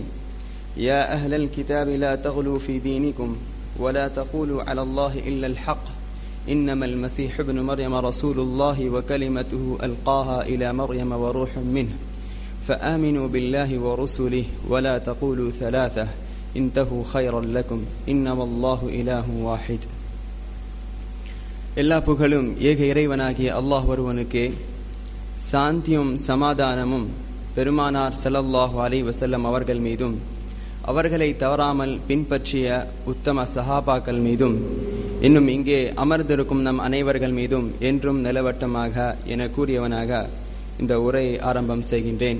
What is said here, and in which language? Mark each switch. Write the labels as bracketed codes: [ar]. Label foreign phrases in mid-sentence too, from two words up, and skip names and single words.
[ar] يا أهل الكتاب لا تغلوا في دينكم ولا تقولوا على الله إلا الحق إنما المسيح ابن مريم رسول الله وكلمته ألقاها إلى مريم وروح منه فآمنوا بالله ورسله ولا تقولوا ثلاثة انتهوا خيرا لكم إنما الله إله واحد. [ta] எல்லா புகழும் ஏக இறைவனாகிய அல்லாஹ் ஒருவனுக்கே, சாந்தியும் சமாதானமும் பெருமானார் [ar] صلى الله عليه وسلم [ta] அவர்கள் மீதும் அவர்களை தவறாமல் பின்பற்றிய உத்தம சஹாபாக்கள் மீதும் இன்னும் இங்கே அமர்ந்திருக்கும் நம் அனைவர்கள் மீதும் என்றும் நிலவட்டமாக என கூறியவனாக இந்த உரையை ஆரம்பம் செய்கின்றேன்.